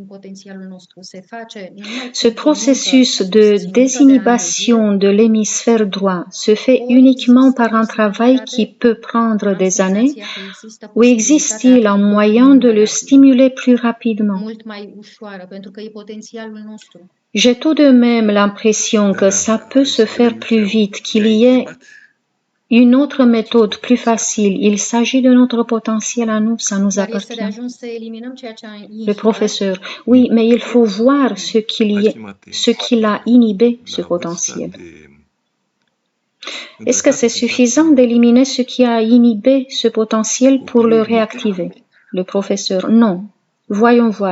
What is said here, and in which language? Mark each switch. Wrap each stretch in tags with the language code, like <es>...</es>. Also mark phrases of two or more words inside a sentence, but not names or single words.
<fr>Ce processus de désinhibition de l'hémisphère droit se fait uniquement par un travail qui peut prendre des années ou existe-t-il un moyen de le stimuler plus rapidement? J'ai tout de même l'impression que ça peut se faire plus vite, qu'il y ait Une autre méthode plus facile, il s'agit de notre potentiel à nous, ça nous</fr> <ro>Dar este de</ro> <fr>appartient.</fr> <ro>ajuns să eliminăm ceea ce a</ro> <fr>Le</fr> <ro>inhibat.</ro> <fr>professeur, oui, mais il faut voir ce qu'il a inhibé, ce potentiel. Est-ce que c'est suffisant d'éliminer ce qui a inhibé ce potentiel pour le réactiver? Le professeur, non. Voyons voir.</fr>